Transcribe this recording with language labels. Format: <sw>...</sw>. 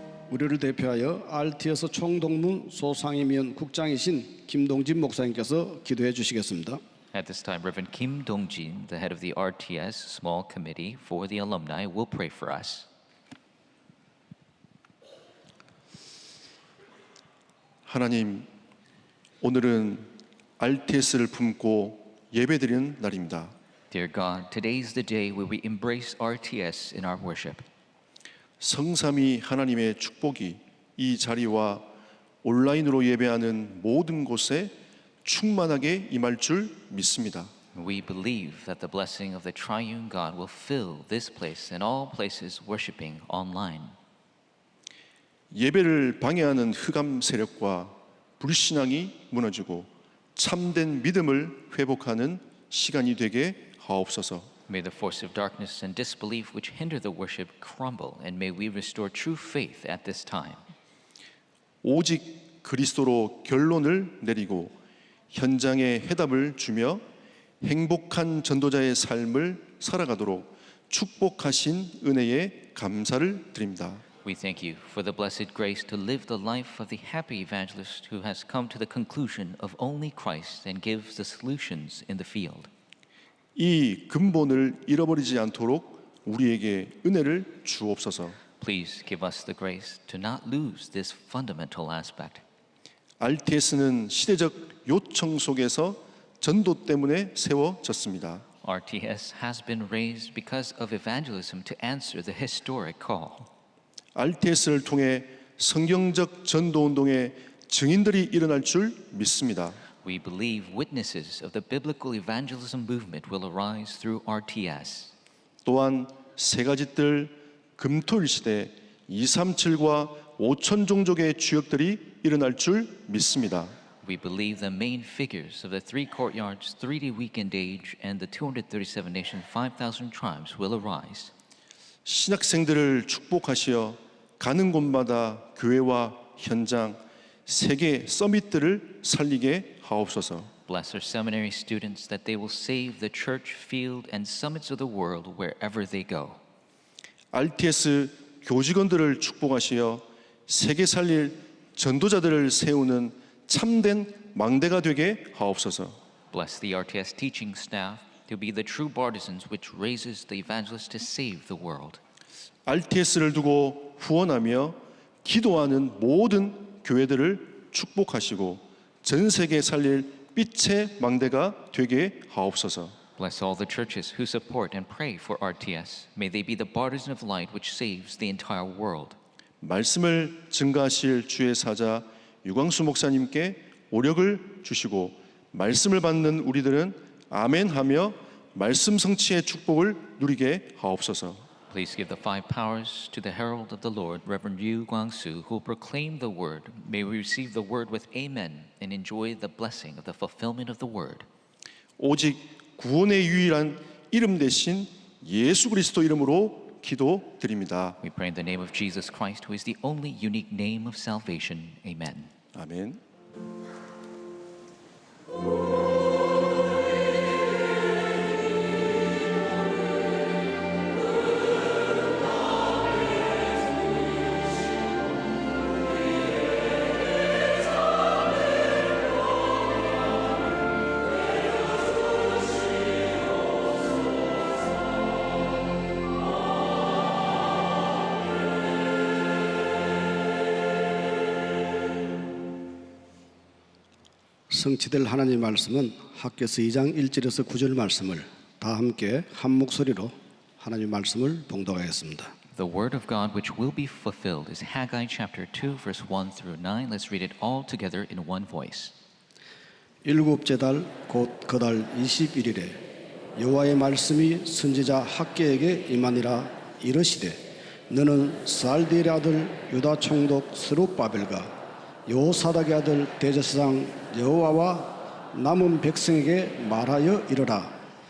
<ko>우리를 대표하여 RTS 총동문 소상임위원 국장이신 김동진 목사님께서 기도해 주시겠습니다.</ko> <en>At this time, Reverend Kim Dong-jin, the head of the RTS Small Committee for the Alumni, will pray for us.</en> <ko>하나님, 오늘은 RTS를 품고 예배드리는 날입니다.</ko> <en>Dear God, today is the day where we embrace RTS in our worship.</en> <ko>성삼위 하나님의 축복이 이 자리와 온라인으로 예배하는 모든 곳에 충만하게 임할 줄 믿습니다.</ko> <en>We believe that the blessing of the triune God will fill this place and all places worshiping online.</en> <ko>예배를 방해하는 흑암 세력과 불신앙이 무너지고 참된 믿음을 회복하는 시간이 되게 하옵소서.</ko> <en>May the force of darkness and disbelief which hinder the worship crumble, and may we restore true faith at this time.</en> <ko>오직 그리스도로 결론을 내리고 현장에 해답을 주며 행복한 전도자의 삶을 살아가도록 축복하신 은혜에 감사를 드립니다.</ko> <en>We thank you for the blessed grace to live the life of the happy evangelist who has come to the conclusion of only Christ and gives the solutions in the field.</en> <ko>이 근본을 잃어버리지 않도록 우리에게 은혜를 주옵소서.</ko> <en>Please give us the grace to not lose this fundamental aspect.</en> <ko>RTS는 시대적 요청 속에서 전도 때문에 세워졌습니다.</ko> <en>RTS has been raised because of evangelism to answer the historic call.</en> <ko>RTS를 통해 성경적 전도 운동의 증인들이 일어날 줄 믿습니다.</ko> <en>We believe witnesses of the biblical evangelism movement will arise through RTS.</en> <ko>또한 세 가지 뜰 금토일 시대 237과 5천 종족의 주역들이 일어날 줄 믿습니다.</ko> <en>We believe the main figures of the three courtyards, 3D weekend age, and the 237 nation, 5,000 tribes will arise.</en> <ko>신학생들을 축복하시어 가는 곳마다 교회와 현장, 세계 서밋들을 살리게 하옵소서.</ko> <en>Bless our seminary students that they will save the church, field, and summits of the world wherever they go.</en> <ko>RTS 교직원들을 축복하시어 세계 살릴 전도자들을 세우는 참된 망대가 되게 하옵소서.</ko> <en>Bless the RTS teaching staff to be the true partisans which raises the evangelists to save the world.</en> <ko>RTS를 두고 후원하며 기도하는 모든 교회들을 축복하시고 전 세계 살릴 빛의 망대가 되게 하옵소서.</ko> <en>Bless all the churches who support and pray for RTS. May they be the partisan of light which saves the entire world.</en> <ko>말씀을 증가하실 주의 사자 유광수 목사님께 오력을 주시고 말씀을 받는 우리들은 아멘하며 말씀 성취의 축복을 누리게 하옵소서.</ko> <en>Please give the five powers to the herald of the Lord, Reverend Yu Guangsu, who will proclaim the word. May we receive the word with amen and enjoy the blessing of the fulfillment of the word.</en> <ko>오직 구원의 유일한 이름 대신 예수 그리스도 이름으로 기도드립니다.</ko> <en>We pray in the name of Jesus Christ, who is the only unique name of salvation. Amen.</en> <ko>아멘. 성취될 하나님의 말씀은 학개서 2장 1절에서 9절 말씀을 다 함께 한 목소리로 하나님의 말씀을 봉독하겠습니다.</ko> <en>The word of God which will be fulfilled is Haggai chapter 2 verse 1 through 9. Let's read it all together in one voice.</en> <ko>일곱째 달 곧 그달 21일에 여호와의 말씀이 선지자 학개에게 임하니라. 이르시되 너는 스알디엘의 아들 유다 총독 스룹바벨과 여호사닥의 아들 대제사장 여호와와 남은 백성에게 말하여 이르라.</ko>